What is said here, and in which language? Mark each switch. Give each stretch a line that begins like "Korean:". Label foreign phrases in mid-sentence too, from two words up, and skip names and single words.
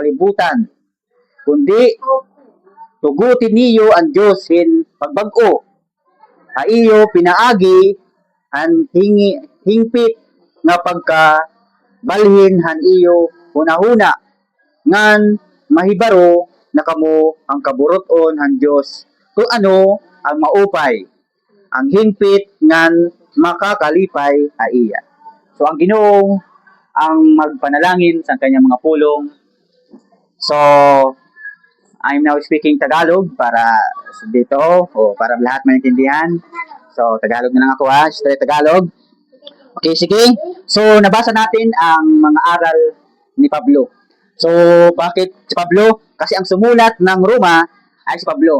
Waray: kalibutan kundi tugutin niyo ang Dios hin pagbag-o ha iyo pinaagi han hingpit nga pagkabalhin han iyo hunahuna ngan mahibaro na kamo ang kaburoton han Dios kung ano ang maupay ang hingpit ngan makakalipay ha iya.
Filipino: So ang Ginoo ang magpanalangin sa kanyang mga pulong. So
English: I'm now speaking Tagalog
Filipino: para dito o para lahat maintindihan. So Tagalog na lang ako ha,
English: straight Tagalog.
Filipino: Okay, sige. So nabasa natin ang mga aral ni Pablo. So bakit si Pablo? Kasi ang sumulat ng Roma ay si Pablo.